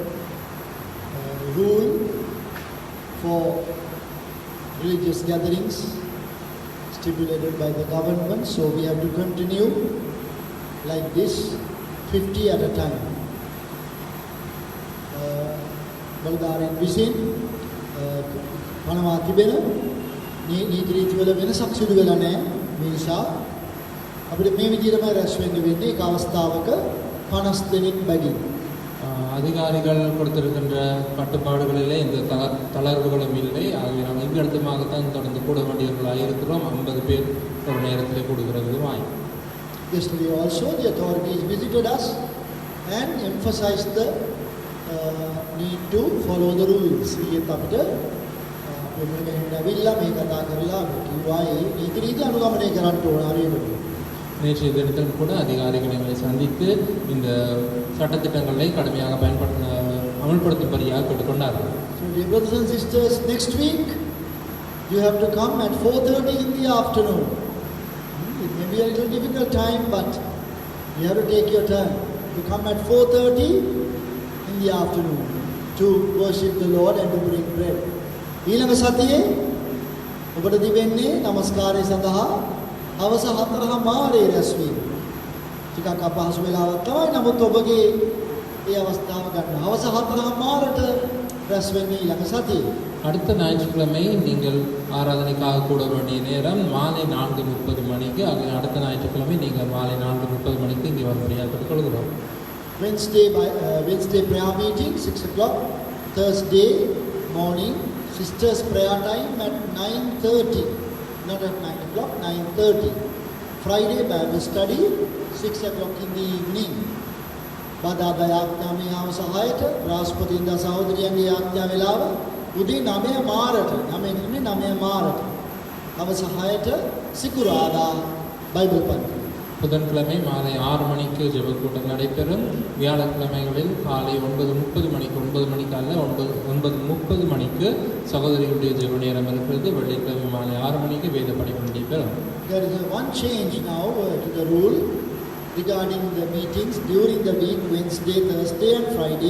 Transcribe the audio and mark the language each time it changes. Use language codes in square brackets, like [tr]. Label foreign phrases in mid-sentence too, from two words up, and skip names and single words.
[en] rule for religious gatherings stipulated by the government, so we have to continue like this, 50 at a time. [si] බලධාරීන් විසින් පනවා තිබෙන නීති රීතිවල වෙනසක් සිදු වෙලා නැහැ. මේ නිසා අපිට මේ විදිහටම රැස් වෙන්න වෙන්නේ එක අවස්ථාවක 50 දෙනෙක් බැගින්. [ta] அதிகாரிகள் கொடுத்திருக்கின்ற கட்டுப்பாடுகளிலே இந்த தளர்வுகளும் இல்லை. ஆகவே நாம் இவ்விடத்துமாகத்தான் தொடர்ந்து கூட வேண்டியவர்களாக இருக்கிறோம். 50 பேர் ஒரு நேரத்திலே கூடுகிற விதமாய். [en] Yesterday also the authorities visited us and emphasized the need to follow the rules. [si] ඊයේත් අපිට මෙන්න ඇවිල්ලා මේ කතා කරලා කිව්වා ඒ නීති රීති අනුගමනය කරන්න ඕන හරියට. [ta] நேற்றைய தினத்தில் கூட அதிகாரிகள் எங்களை சந்தித்து இந்த சட்டத்திட்டங்களை கடுமையாக அமல்படுத்தும்படியாக கேட்டுக்கொண்டார்கள். [en] So dear brothers and sisters, next week you have to come at 4:30 in the afternoon. It may be a little difficult time, but you have to take your turn to come at 4:30 in the afternoon to worship the Lord and to bring bread. [si] ඊළඟ සතියේ ඔබට දිවෙන්නේ নমස්කාරය සඳහා හවස 4:00 රැස්වීම. ටිකක් අපහසු වෙලාවක් තමයි. නමුත් ඔබගේ ඒ අවස්ථාව ගන්න. හවස 4:00ට රැස් වෙන්නේ ඊළඟ සතියේ. [ta] அடுத்த ஞாயிற்றுக்கிழமை நீங்கள் ஆராதனைக்காக கூட வேண்டிய நேரம் மாலை 4:30 மணிக்கு. அடுத்த ஞாயிற்றுக்கிழமை நீங்கள் மாலை 4:30 மணிக்கு இங்கே வரும்படியாக கேட்டுக்கொள்கிறோம். [en] Wednesday prayer meeting 6 o'clock. Thursday morning sisters prayer time at 9:30. Not at 9 o'clock, 9:30. Friday Bible study 6 o'clock in the evening. [si] බදාදා යාඥාමේ හවස 6ට බ්‍රහස්පතින්දා සහෝදරියන්ගේ යාඥා වේලාව උදේ 9 මාරට 9 මාරට හවස 6ට සිකුරාදා බයිබල් පන්ති. [ta] புதன்கிழமை மாலை 6 மணிக்கு ஜெபக்கூட்டம் நடைபெறும். வியாழக்கிழமைகளில் காலை 9:30 மணிக்கு 9 மணிக்கு அல்ல 9:30 மணிக்கு சகோதரிகளுடைய ஜெப நேரம் இருக்கிறது. வெள்ளிக்கிழமை மாலை 6 மணிக்கு வேத படிப்பு நடைபெறும். [en] There is one change now to the rule regarding the meetings during the week, Wednesday, Thursday and Friday.